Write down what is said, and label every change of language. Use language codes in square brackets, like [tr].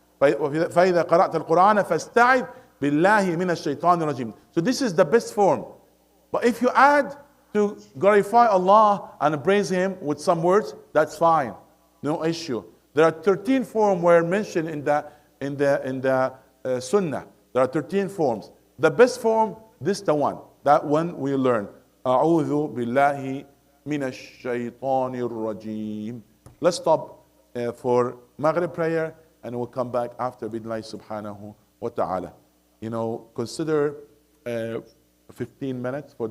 [ar] فإذا قرأت القرآن فاستعذ بالله من الشيطان الرجيم. [en] So this is the best form. But if you add to glorify Allah and praise Him with some words, that's fine. No issue. There are 13 forms were mentioned in the Sunnah. There are 13 forms. The best form, this the one. That one we learn. [ar] أعوذ بالله من الشيطان الرجيم. [en] Let's stop for Maghrib prayer and we'll come back after bid'Allah subhanahu wa ta'ala. Consider 15 minutes for those